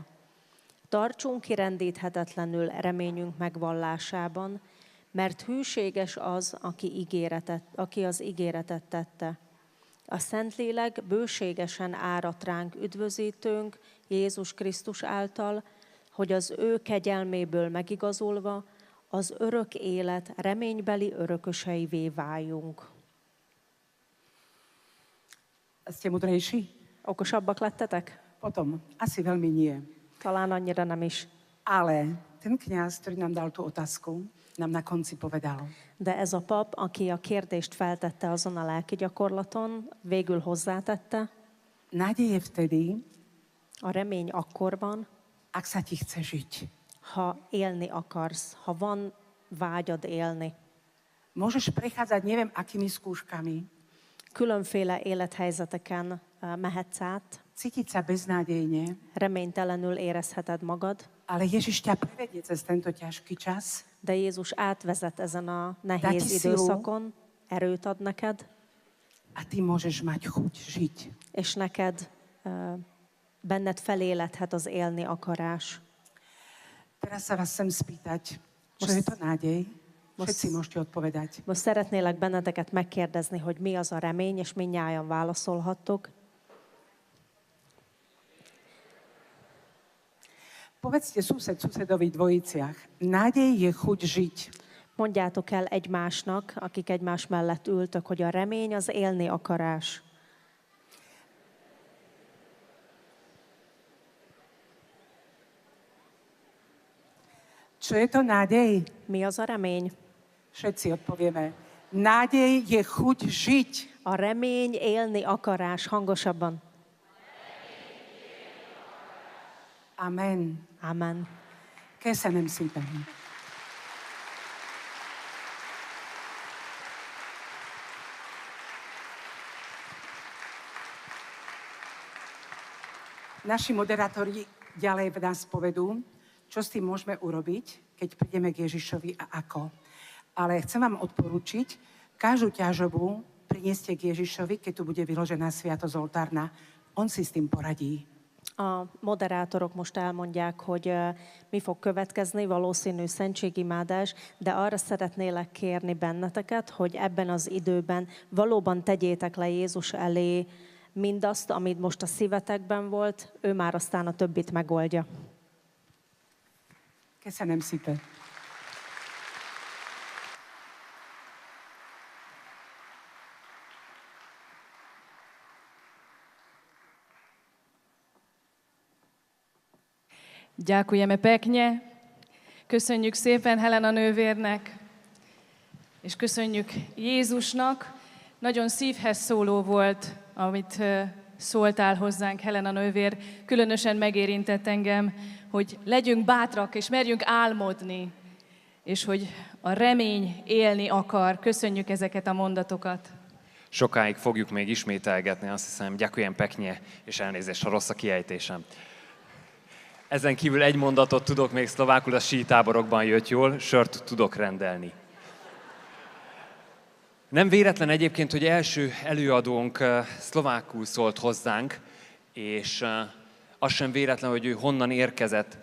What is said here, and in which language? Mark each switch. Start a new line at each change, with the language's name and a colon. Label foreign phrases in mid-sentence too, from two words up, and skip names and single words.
Hungarian: Tartsunk kirendíthetetlenül reményünk megvallásában, mert hűséges az, aki az ígéretet tette. A Szentlélek bőségesen árat ránk üdvözítőnk Jézus Krisztus által, hogy az ő kegyelméből megigazolva az örök élet reménybeli örököseivé váljunk.
Slovak: Ste múdrejší?
Hungarian: Okosabbak lettetek?
Slovak: Potom, asi veľmi nie.
Hungarian: Talán annyira nem is.
Slovak: Ale ten kňaz, ktorý nám dal tú otázku, nám na konci povedal.
Hungarian: De ez a pap, aki a kérdést feltette azon a lelki gyakorlaton, végül hozzátette,
Slovak: Nádej je vtedy,
Hungarian: a remény akkor van,
Slovak: ak sa ti chce žiť.
Hungarian: ha élni akarsz, ha van vágyad élni.
Slovak: Môžeš prechádzať neviem akými skúškami,
Hungarian: Különféle élethelyzeteken mehetsz át,
Slovak: cítiť sa beznádejne,
Hungarian: reménytelenül érezheted magad,
Slovak: ale Ježiš ťa prevedie cez tento ťažký čas,
Hungarian: de Jézus átvezet ezen a
Slovak: Dá
Hungarian: nehéz
Slovak: ti silu.
Hungarian: időszakon, erőt ad neked,
Slovak: a ty môžeš mať chuť žiť.
Hungarian: és neked benned feléledhet az élni akarás.
Slovak: Teraz sa vás chcem spýtať, čo je to nádej? Všetci môžete odpovedať.
Hungarian: Most szeretnélek benneteket megkérdezni, hogy mi az a remény, és mindnyájan válaszolhattok.
Slovak: Povedzte susedovi v dvojiciach. Nádej je chuť žiť.
Hungarian: Mondjátok el egymásnak, akik egymás mellett ültök, hogy a remény az élni akarás.
Slovak: Čo je to nádej?
Hungarian: Mi az a remény?
Slovak: Všetci odpovieme. Nádej je chuť žiť.
Hungarian: A remény élni akarás, hangosabban. Amen. Amen. Köszönöm szépen.
Slovak: Naši moderátori ďalej nás povedú, čo s tým môžeme urobiť, keď prídeme k Ježišovi a ako. Ale chcem vám odporučiť, každú ťažobu prinieste k Ježišovi, keď tu bude vyložená sviatosť oltárna. On si s tým poradí.
Hungarian: A moderátorok most elmondják, hogy mi fog következni, valószínű szentségimádás, de arra szeretnélek kérni benneteket, hogy ebben az időben valóban tegyétek le Jézus elé mindazt, amit most a szívetekben volt, ő már aztán a többit megoldja. Köszönöm szépen.
Slovak: Ďakujeme pekne.
Hungarian: Köszönjük szépen Helena nővérnek, és köszönjük Jézusnak. Nagyon szívhez szóló volt, amit szóltál hozzánk, Helena nővér. Különösen megérintett engem, hogy legyünk bátrak, és merjünk álmodni, és hogy a remény élni akar. Köszönjük ezeket a mondatokat. Sokáig fogjuk még ismételgetni, azt hiszem,
Slovak: ďakujem pekne,
Hungarian: és elnézést, ha rossz a kiejtésem. Ezen kívül egy mondatot tudok még szlovákul, a sítáborokban jött jól, sört tudok rendelni. Nem véletlen egyébként, hogy első előadónk szlovákul szólt hozzánk, és az sem véletlen, hogy ő honnan érkezett.